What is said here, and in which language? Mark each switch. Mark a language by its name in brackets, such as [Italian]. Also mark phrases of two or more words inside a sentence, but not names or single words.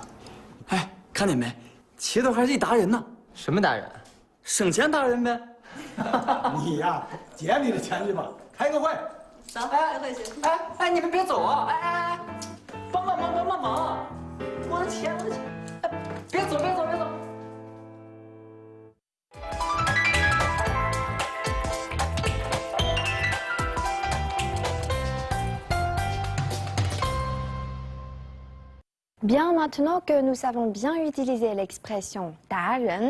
[Chinese] 哎，看见没？齐头还是一达人呢。什么达人？省钱达人呗。你呀，捡你的钱去吧，开个会。走，开会去。哎，你们别走啊！哎，帮忙！我的钱！哎，别走！ [French] Bien, maintenant que nous savons bien utiliser l'expression 达人,